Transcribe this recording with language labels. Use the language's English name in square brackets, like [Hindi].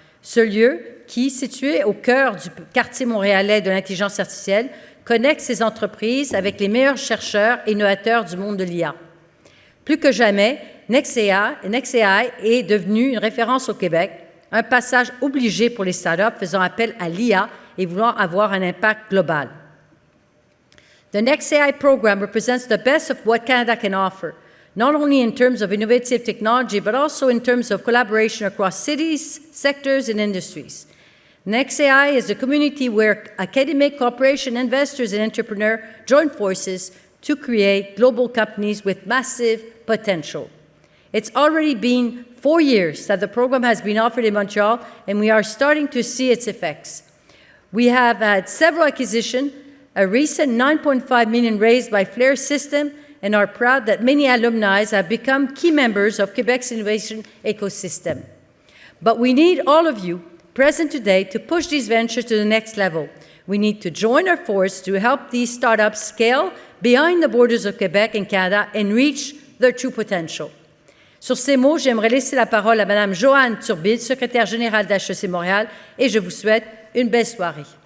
[French] Ce lieu, qui, situé au cœur du quartier montréalais de l'intelligence artificielle, connecte ces entreprises avec les meilleurs chercheurs et innovateurs du monde de l'IA. Plus que jamais, NextAI est devenu une référence au Québec, un passage obligé pour les startups faisant appel à l'IA et voulant avoir un impact global. [English] The NextAI program represents the best of what Canada can offer, not only in terms of innovative technology, but also in terms of collaboration across cities, sectors, and industries. NextAI is a community where academic, corporation, investors, and entrepreneurs join forces to create global companies with massive potential. It's already been 4 years that the program has been offered in Montreal, and we are starting to see its effects. We have had several acquisitions, a recent $9.5 million raised by Flair System, and are proud that many alumni have become key members of Quebec's innovation ecosystem. But we need all of you present today to push these ventures to the next level. We need to join our force to help these startups scale beyond the borders of Quebec and Canada and reach their true potential. [French] Sur ces mots, j'aimerais laisser la parole à Mme Joanne Turbide, secrétaire générale d'HEC Montréal, et je vous souhaite une belle soirée.